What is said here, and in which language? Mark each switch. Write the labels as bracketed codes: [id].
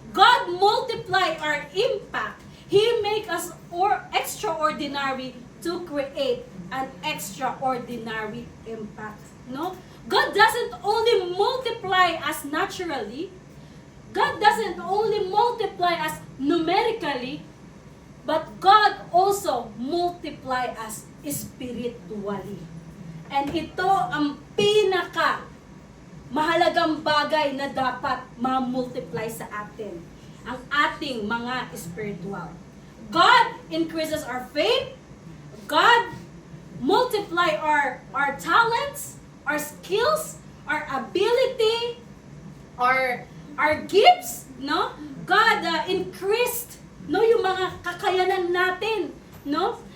[en] God multiply our impact. He make us extraordinary to create an extraordinary impact, no? God doesn't only multiply us naturally. God doesn't only multiply us numerically, but God also multiply us spiritually. [tl] And ito ang pinaka mahalagang bagay na dapat ma-multiply sa atin. Ang ating mga spiritual. [en] God increases our faith. God multiply our talents, our skills, our ability, our gifts, no? God increased, [tl] no, yung mga kakayanan natin, no?